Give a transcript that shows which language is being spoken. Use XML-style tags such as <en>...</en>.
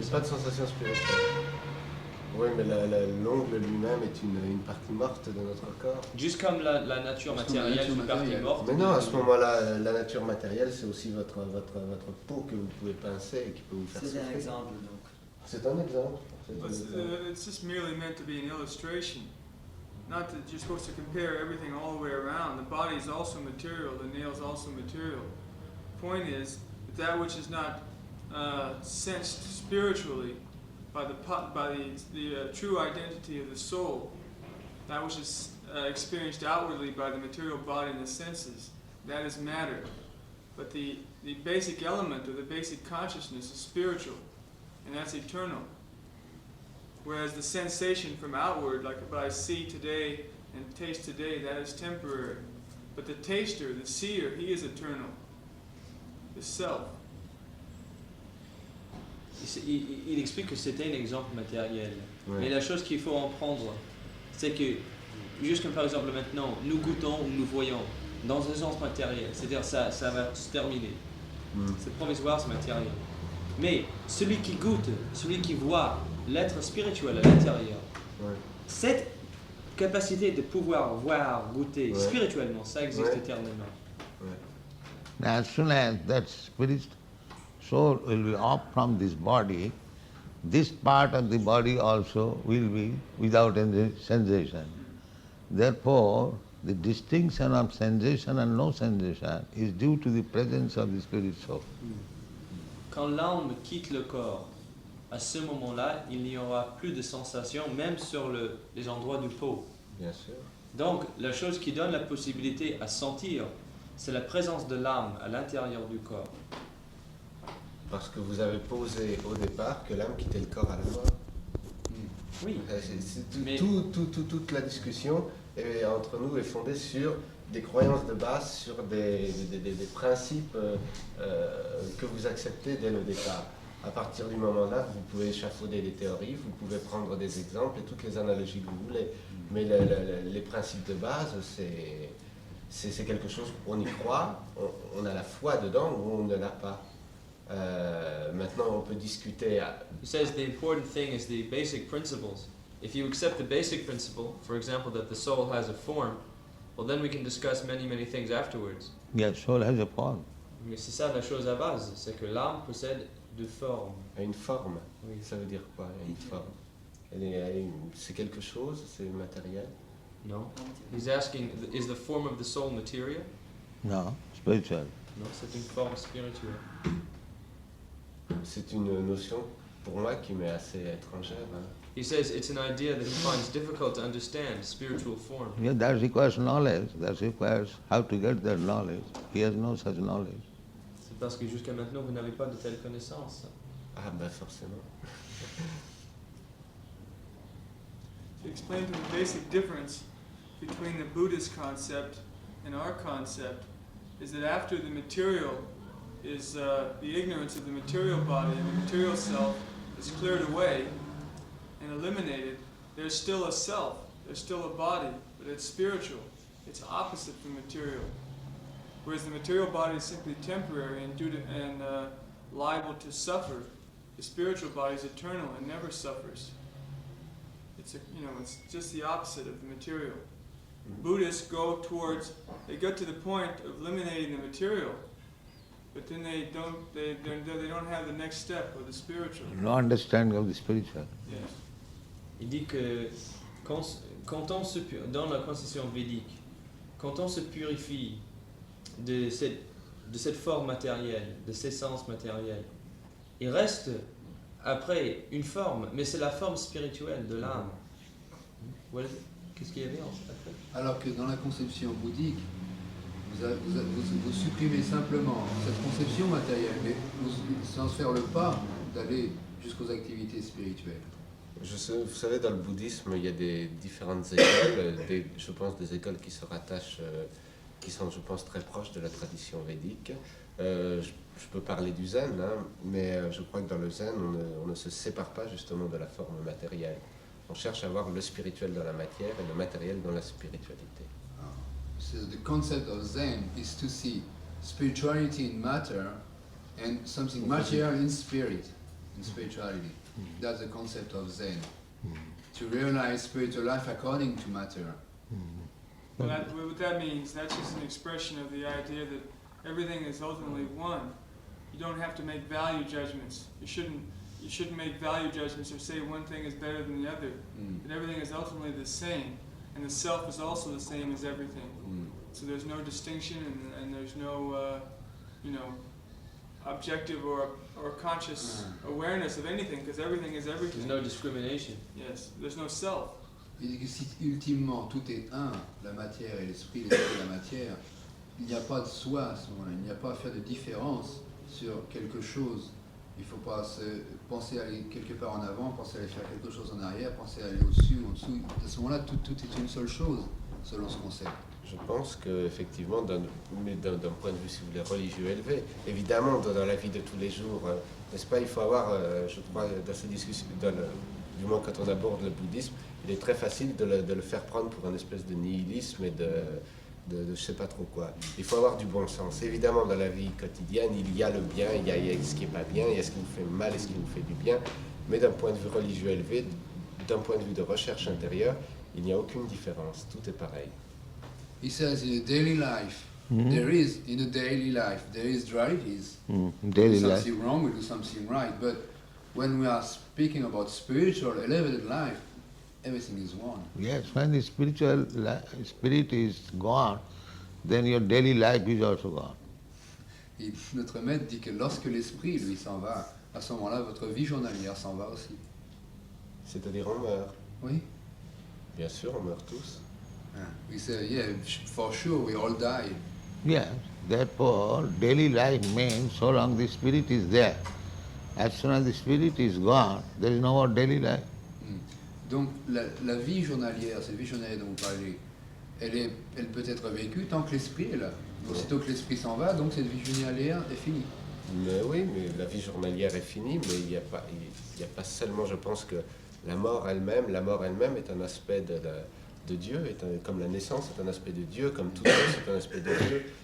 <fr>Pas de sensation spirituelle. Oui, mais l'ongle lui-même est une partie morte de notre corps. Juste comme la nature matérielle est une partie morte. Mais non, à ce moment-là, la nature matérielle, c'est aussi votre peau que vous pouvez pincer et qui peut vous faire souffrir. C'est un exemple, donc. C'est un exemple.</fr> <en>It's just merely meant to be an illustration. Not that you're supposed to compare everything all the way around. The body is also material, the nail is also material. The point is that which is not sensed spiritually by the true identity of the soul, that which is experienced outwardly by the material body and the senses, that is matter. But the basic element or the basic consciousness is spiritual, and that's eternal. Whereas the sensation from outward, like what I see today and taste today, that is temporary. But the taster, the seer, he is eternal. The self.</en> <fr>Il explique que c'était un exemple matériel. Mais la chose qu'il faut en prendre, c'est que, juste comme par exemple maintenant, nous goûtons ou nous voyons dans un sens matériel, c'est-à-dire ça va se terminer. C'est provisoire, c'est matériel. Mais celui qui goûte, celui qui voit l'être spirituel à l'intérieur, cette capacité de pouvoir voir, goûter spirituellement, ça existe éternellement.</fr> <en>As soon as that spirit soul will be off from this body, this part of the body also will be without any sensation. Therefore, the distinction of sensation and no sensation is due to the presence of the spirit soul.</en> <fr>Quand l'âme quitte le corps, à ce moment-là, il n'y aura plus de sensation, même sur les endroits du pot. Bien sûr. Donc, la chose qui donne la possibilité à sentir, c'est la présence de l'âme à l'intérieur du corps. Parce que vous avez posé au départ que l'âme quittait le corps à la mort. Oui. Toute la discussion entre nous est fondée sur des croyances de base, sur des principes que vous acceptez dès le départ. À partir du moment-là, vous pouvez échafauder des théories, vous pouvez prendre des exemples et toutes les analogies que vous voulez. Mais les principes de base, c'est quelque chose où on y croit, on a la foi dedans ou on ne l'a pas. Maintenant, on peut discuter.</fr> <en>He says the important thing is the basic principles. if you accept the basic principle, for example, that the soul has a form, well, then we can discuss many things afterwards. Yes, soul has a form.</en> <fr>Mais c'est ça la chose à base, c'est que l'âme possède de formes. Une forme. Oui. Ça veut dire quoi, une forme? C'est quelque chose, c'est matériel?</fr> <en>No. He's asking, is the form of the soul material? No, spiritual.</en> <fr>Non, c'est une forme spirituelle. C'est une notion, pour moi, qui m'est assez étrangère. Hein.</fr> <en>He says it's an idea that he finds difficult to understand, spiritual form. Yeah, that requires knowledge. That requires how to get that knowledge. He has no such knowledge.</en> <fr>C'est parce que jusqu'à maintenant, vous n'avez pas de telle connaissance. Ah, bah forcément.</fr> <en>To explain to the basic difference between the Buddhist concept and our concept is that after the material is the ignorance of the material body and the material self is cleared away and eliminated, there's still a self, there's still a body, but it's spiritual. It's opposite from material. Whereas the material body is simply temporary and liable to suffer, the spiritual body is eternal and never suffers. It's just the opposite of the material. Buddhists they get to the point of eliminating the material, but then they don't have the next step of the spiritual. No understanding of the spiritual. Yes.</en> <fr>Il dit que dans la conception védique, quand on se purifie de cette forme matérielle, de ces sens matériels, il reste après une forme, mais c'est la forme spirituelle de l'âme. Qu'est-ce qu'il y avait après? Alors que dans la conception bouddhique, vous supprimez simplement cette conception matérielle, mais sans faire le pas d'aller jusqu'aux activités spirituelles. Vous savez, dans le bouddhisme, il y a des différentes écoles, je pense des écoles qui se rattachent, qui sont, je pense, très proches de la tradition védique. Je peux parler du zen, hein, mais je crois que dans le zen, on ne se sépare pas justement de la forme matérielle. On cherche à voir le spirituel dans la matière et le matériel dans la spiritualité.</fr> <en>So the concept of Zen is to see spirituality in matter and something material in spirit, in spirituality. That's the concept of Zen. To realize spiritual life according to matter. What that means, that's just an expression of the idea that everything is ultimately one. You don't have to make value judgments. You shouldn't make value judgments or say one thing is better than the other. But everything is ultimately the same, and the self is also the same as everything. So there's no distinction, and there's no, objective or conscious awareness of anything, because everything is everything. There's no discrimination. Yes, there's no self.</en> <fr>Il dit que si ultimement tout est un, la matière et l'esprit et la matière, il n'y a pas de soi à ce moment-là, il n'y a pas à faire de différence sur quelque chose. Il ne faut pas penser à aller quelque part en avant, penser à aller faire quelque chose en arrière, penser à aller au-dessus, en dessous. À ce moment-là, tout est une seule chose, selon ce concept. Je pense qu'effectivement, d'un point de vue, si vous voulez, religieux élevé, évidemment, dans la vie de tous les jours, n'est-ce pas, il faut avoir, je crois, dans ces discussions, du moins quand on aborde le bouddhisme, il est très facile de le faire prendre pour une espèce de nihilisme et de je sais pas trop quoi. Il faut avoir du bon sens. Évidemment, dans la vie quotidienne, il y a le bien, il y a ce qui n'est pas bien, il y a ce qui nous fait mal et ce qui nous fait du bien. Mais d'un point de vue religieux élevé, d'un point de vue de recherche intérieure, il n'y a aucune différence. Tout est pareil.</fr> <en>He says in a daily life, there is dualities. Daily We do life. something wrong, we do something right. But when we are speaking about spiritual, elevated life, everything is one. Yes, when the spirit is gone, then your daily life is also gone.</en> <fr>Et notre maître dit que lorsque l'esprit, lui, s'en va, à ce moment-là, votre vie journalière s'en va aussi. C'est-à-dire on meurt. Oui. Bien sûr, on meurt tous.</fr> <en>We say, yeah, for sure, we all die. Yes, therefore daily life means so long the spirit is there. As soon as the spirit is gone, there is no more daily life.</en> <fr>Donc la vie journalière, cette vie journalière dont vous parlez, elle peut être vécue tant que l'esprit est là. Aussitôt que l'esprit s'en va, donc cette vie journalière est finie. Mais oui, mais la vie journalière est finie, mais il n'y a pas seulement, je pense que la mort elle-même est un aspect de Dieu, comme la naissance est un aspect de Dieu, comme tout est un aspect de Dieu.</fr>